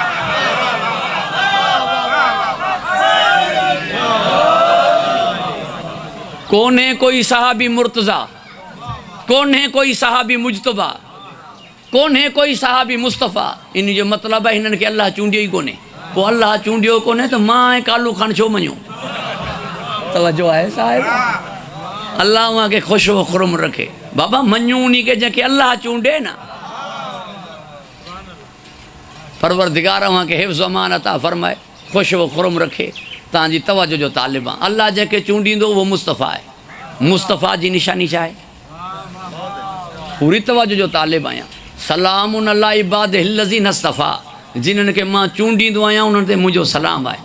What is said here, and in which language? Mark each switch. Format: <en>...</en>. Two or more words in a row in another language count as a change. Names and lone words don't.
<sd>कोन्हे कोई साहबी मुर्तज़ा, कोन्हे कोई साहबी मुजतबा, कोन्हे कोई साहबी मुस्तफ़ा। इन जो मतिलबु आहे हिननि खे अल्लाह चूंडियो ई कोन्हे। पोइ अल्लाह चूंडियो कोन्हे त मां ऐं कालू ख़ान छो मञूं। तवज्जो आहे साहिब। अल्लाह वहाँ के ख़ुशि व खुरम रखे। बाबा मञूं उन खे जंहिंखे अल्लाह चूंडे न। परवरदिगार वहाँ के हिफ्ज़ अमान अता फरमाए, ख़ुशि व खुरम रखे। तव्हांजी तवज्जो जो तालिब आहे। अल्लाह जंहिंखे चूंडींदो उहो मुस्तफ़ा आहे। मुस्तफ़ा जी निशानी छा आहे? पूरी तवज्जो जो तालिब आहियां।</sd> <ar>سلامٌ على عباده الذين اصطفى.</ar> <sd>जिन्हनि खे मां चूंडींदो आहियां उन्हनि ते मुंहिंजो सलाम आहे।</sd>